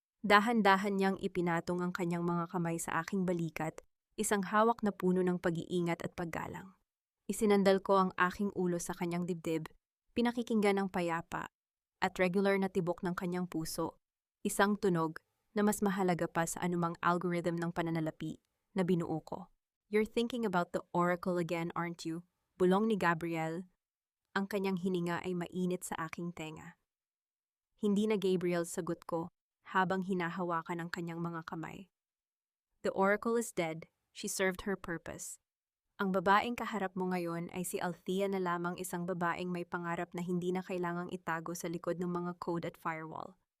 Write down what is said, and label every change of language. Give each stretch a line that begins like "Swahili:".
Filipino: Dahan-dahan niyang ipinatong ang kanyang mga kamay sa aking balikat, isang hawak na puno ng pag-iingat at paggalang. Isinandal ko ang aking ulo sa kanyang dibdib, pinakikinggan ng payapa, at regular na tibok ng kanyang puso, isang tunog na mas mahalaga pa sa anumang algorithm ng pananalapi na binuo ko.
English: You're thinking about the oracle again, aren't you?
Filipino: Bulong ni Gabriel. Ang kanyang hininga ay mainit sa aking tenga. Hindi na Gabriel, sagot ko, habang hinahawakan ang kanyang mga kamay.
English: The oracle is dead. She served her purpose.
Filipino: Ang babaeng kaharap mo ngayon ay si Althea na lamang, isang babaeng may pangarap na hindi na kailangang itago sa likod ng mga code at firewall.